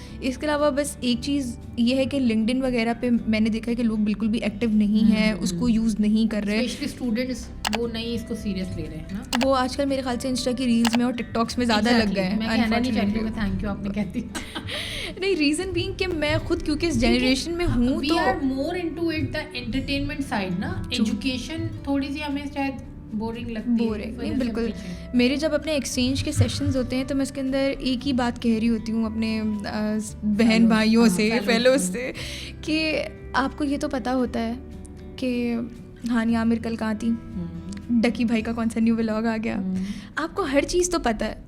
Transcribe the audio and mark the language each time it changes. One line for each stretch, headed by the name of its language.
Urdu: اس کے علاوہ بس ایک چیز یہ ہے کہ لنکڈن وغیرہ پہ میں نے دیکھا ہے کہ لوگ بالکل بھی ایکٹیو نہیں ہیں, اس کو یوز نہیں کر رہے, اسٹوڈنٹس وہ نہیں اس کو سیریس لے رہے ہیں نا. وہ آج کل میرے خیال سے انسٹا کی ریلز میں اور ٹک ٹاکس میں زیادہ لگ گئے ہیں.
English: thank you
Urdu: آپ نے کہتی نہیں,
English: reason being
Urdu: کہ میں خود کیونکہ اس جنریشن میں ہوں
English: تو we are more into it the entertainment side نا.
Urdu: ایجوکیشن تھوڑی سی ہمیں شاید بورنگ لگتی ہے. نہیں بالکل, میرے جب اپنے ایکسچینج کے سیشنز ہوتے ہیں تو میں اس کے اندر ایک ہی بات کہہ رہی ہوتی ہوں اپنے بہن بھائیوں سے, فیلوز سے, کہ آپ کو یہ تو پتہ ہوتا ہے کہ ہانیہ عامر کل کہاں تھی, ڈکی بھائی کا کون سا نیو ولاگ آ گیا, آپ کو ہر چیز تو پتہ ہے.